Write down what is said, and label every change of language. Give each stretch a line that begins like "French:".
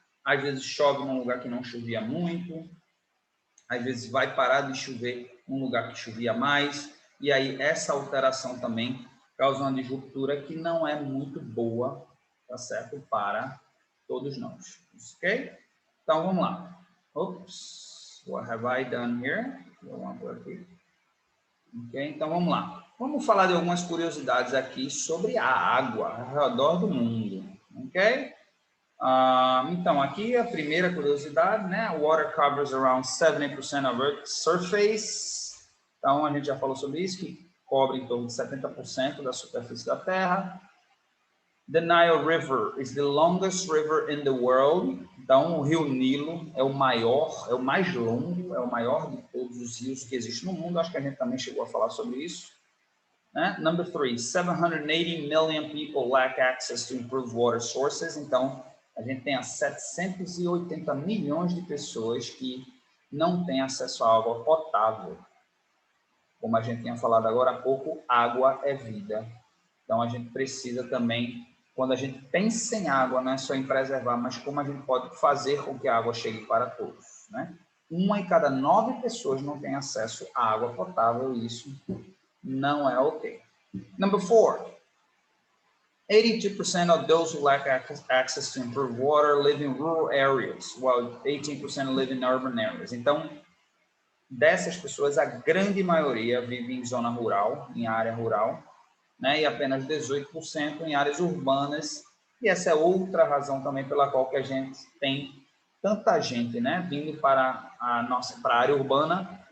Portuguese: Às vezes chove num lugar que não chovia muito, às vezes vai parar de chover num lugar que chovia mais, e aí essa alteração também causa uma disruptura que não é muito boa, tá certo? Para Todos nós, ok? Então, vamos lá.
English: Oops, what have I done here?
Portuguese: Ok, então vamos lá. Vamos falar de algumas curiosidades aqui sobre a água ao redor do mundo, ok? Então, aqui a primeira curiosidade, né?
English: Water covers around 70% of Earth's surface.
Portuguese: Então, a gente já falou sobre isso, que cobre em torno de 70% da superfície da Terra.
English: The Nile River is the longest river in the world.
Portuguese: Então, o rio Nilo é o maior, é o mais longo, é o maior de todos os rios que existem no mundo. Acho que a gente também chegou a falar sobre isso. Né?
English: Number 3, 780 million people lack access to improved water sources.
Portuguese: Então, a gente tem 780 milhões de pessoas que não têm acesso à água potável. Como a gente tinha falado agora há pouco, água é vida. Então, a gente precisa também, quando a gente pensa em água, não é só em preservar, mas como a gente pode fazer com que a água chegue para todos. Né? 1 em cada 9 pessoas não tem acesso à água potável, e isso não é ok.
English: Number 4, 82% of those who lack access to improved water live in rural areas, while 18% live in urban areas.
Portuguese: Então, dessas pessoas, a grande maioria vive em zona rural, em área rural, né, e apenas 18% em áreas urbanas, e essa é outra razão também pela qual que a gente tem tanta gente, né, vindo para a área urbana.